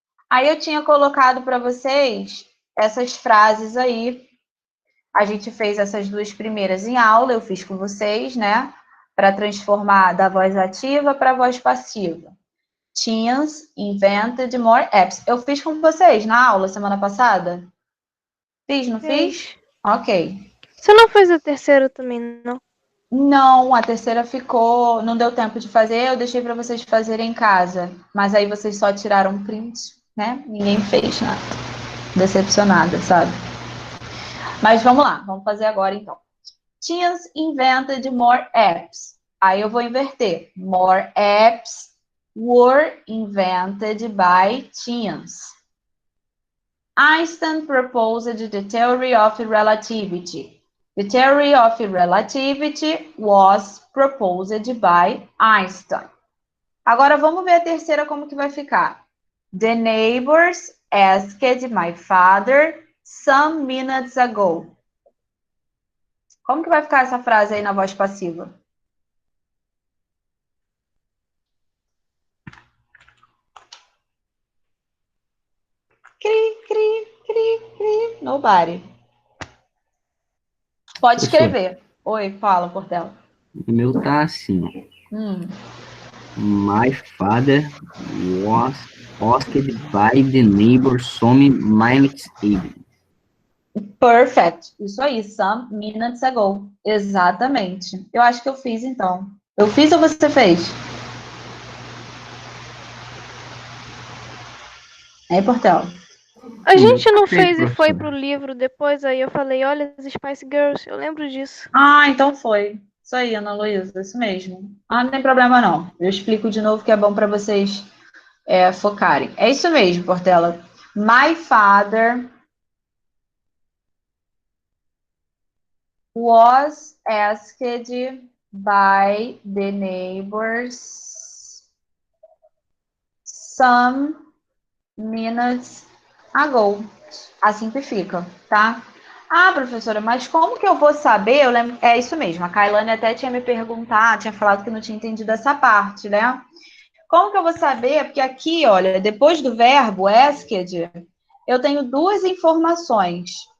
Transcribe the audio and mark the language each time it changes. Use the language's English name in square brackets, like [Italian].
[Portuguese] Aí eu tinha colocado para vocês essas frases aí. A gente fez essas duas primeiras em aula, eu fiz com vocês, né? Para transformar da voz ativa para a voz passiva. [English] Teens invented more apps. [Portuguese] Eu fiz com vocês na aula semana passada? Fiz, não fiz? Ok. Você não fez a terceira também, não? Não, a terceira ficou, não deu tempo de fazer, eu deixei para vocês fazerem em casa. Mas aí vocês só tiraram print, né? Ninguém fez nada. Decepcionada, sabe? Mas vamos lá, vamos fazer agora então. [English] Teens invented more apps. [Portuguese] Aí eu vou inverter. [English] More apps were invented by teens. Einstein proposed the theory of relativity. The theory of relativity was proposed by Einstein. [Portuguese] Agora vamos ver a terceira como que vai ficar. [English] The neighbors asked my father some minutes ago. [Portuguese] Como que vai ficar essa frase aí na voz passiva? Cri, cri, cri, cri. [English] Nobody. [Portuguese] Pode escrever. Oi, fala, Portela. O meu tá assim, ó. [English] My father was asked by the neighbor some minutes ago. Perfect. [Portuguese] Isso aí, [English] some minutes ago. [Portuguese] Exatamente. Eu acho que eu fiz, então. Eu fiz ou você fez? Aí, Portela. A gente não Perfeito, fez e foi professor. pro livro depois, aí eu falei, olha, as Spice Girls, eu lembro disso. Ah, então foi. Isso aí, Ana Luísa, isso mesmo. Ah, não tem problema não. Eu explico de novo que é bom para vocês focarem. É isso mesmo, Portela. [English] My father was asked by the neighbors some minutes ago. [Portuguese] Assim que fica, tá? Ah, professora, mas como que eu vou saber? Eu lembro, é isso mesmo. A Kailane até tinha me perguntado, tinha falado que não tinha entendido essa parte, né? Como que eu vou saber? Porque aqui, olha, depois do verbo asked, eu tenho duas informações.